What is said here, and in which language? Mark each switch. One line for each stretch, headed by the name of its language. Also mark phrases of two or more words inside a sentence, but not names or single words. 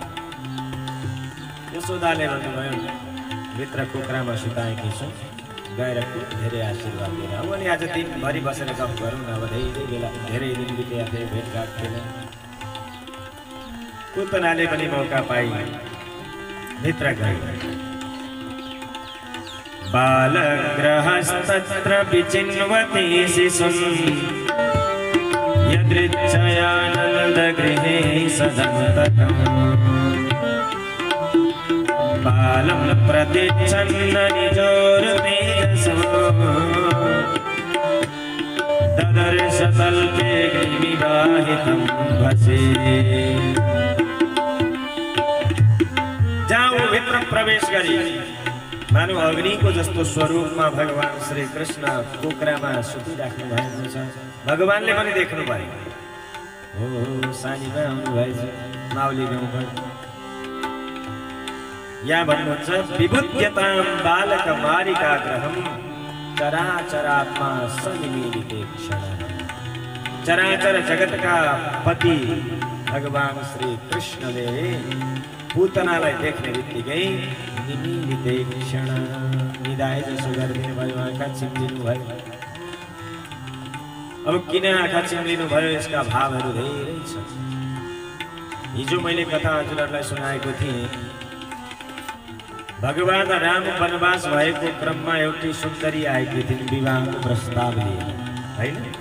Nepali: यशोदाले भन्नुभयो भित्र कुखुरामा सुताएकी छु, गएर धेरै आशीर्वाद दिएर। अब अनि आज दिनभरि बसेर गफ गरौँ न, अब धेरै बेला धेरै दिन बितेका थिए, भेटघाट थिएन। कुतनाले पनि मौका पाइ भित्र गए।
Sanskrit: बालग्रहस्तत्र विचिन्वति शिशुं यदृच्छयानन्दगृहे सदन्तकम् बालं प्रतिच्छन्न निजोर्तेजसो ददर्श तल्पे विवाहितं भसे।
Nepali: जाऊ भित्र प्रवेश गरी मानव अग्निको जस्तो स्वरूपमा भगवान श्री कृष्ण कुखुरामा सुतिराख्नु भएको छ। भगवानले पनि देख्नु भयो, हो सानीमा आउनुभएछ माउली गाउँबाट। यहाँ भन्नुहुन्छ
Sanskrit: विबुध्यतां बालक मारिकाग्रहं चराचरात्मा सनिमीलितेक्षण।
Nepali: चराचर जगत का पति भगवान श्री कृष्णले पूतनालाई देख्ने बित्तिकै निमीलितेक्षण निदाए जसो गरिदिनु भयो, आँखा चिम्लिनु भयो। अब किन आँखा चिम्लिनु भयो, यसका भावहरू धेरै छन्। हिजो मैले कथा हजुरहरूलाई सुनाएको थिएँ, भगवान राम वनवास भएको क्रममा एउटी सुन्दरी आएकी थिइन् विवाहको प्रस्ताव लिएर, हैन?